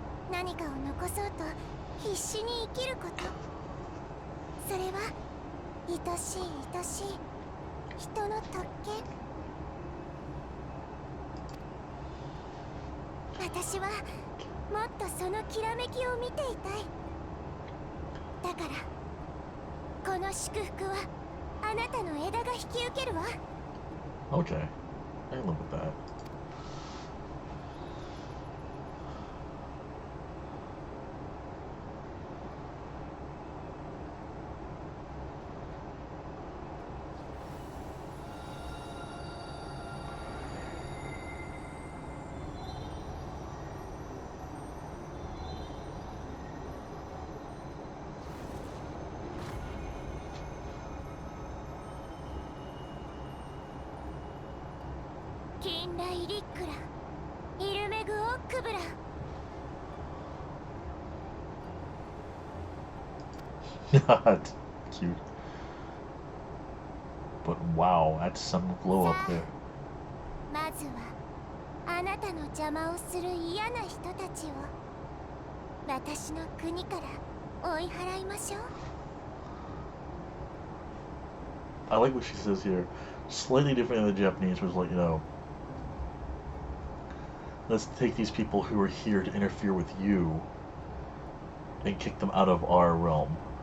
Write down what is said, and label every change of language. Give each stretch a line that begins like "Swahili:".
Japanese: 何かを残そうと必死に生きること。それは愛しい愛しい人の特権。私はもっとそのきらめきを見ていたい。だからこの祝福はあなたの枝が引き受けるわ。
English: Okay, I can live with that. 金来リックライルメグオックブラ Not cute. But wow, that's some glow up there.
Japanese: まずはあなたの邪魔をする嫌な人たちを私の国から追い払いましょう。
English: I like what she says here. Slightly different than the Japanese, was like, you know, let's take these people who are here to interfere with you and kick them out of our realm.